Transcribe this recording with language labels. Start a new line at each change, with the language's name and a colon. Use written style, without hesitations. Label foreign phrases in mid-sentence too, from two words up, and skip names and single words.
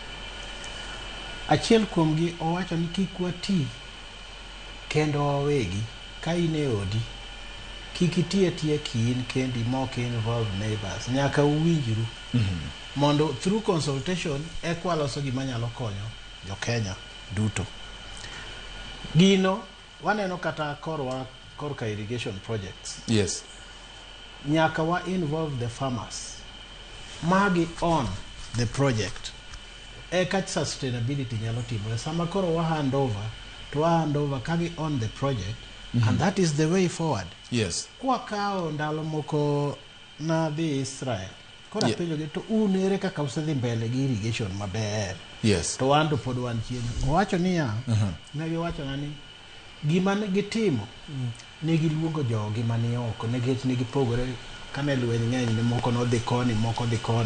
Luo (Kenya and Tanzania): Achiel kuomgi owacho ni kik wati kendo wawegi ka in e odi, kik iti atiya kin kendi mok involve neighbors, nyaka uwinjru mondo
English: through consultation
Luo (Kenya and Tanzania): ekwaloso gima nyalo konyo jo Kenya duto. Gino waneno kata korka
English: irrigation projects. Yes.
Luo (Kenya and Tanzania): Nyaka wa
English: involve the farmers.
Luo (Kenya and Tanzania): Magi
English: on the project.
Luo (Kenya and Tanzania): Eka sustainability nyalo timore. Sama koro wa
English: hand over kagi on the project, and that is the way forward. Yes.
Luo (Kenya and Tanzania): Kwa kao ndalo moko na dhi Israel. Kora penjo gi to unere kaka usedhi mbele gi irrigation maber.
English: Yes.
Luo (Kenya and Tanzania): To wan to pod wan chien. Owacho niya, ne giwacho nani gima ne gitimo ne giluongo jogi mani oko ne gipogore kane lweny ng'eny ne moko nodhi koni moko dhi koni.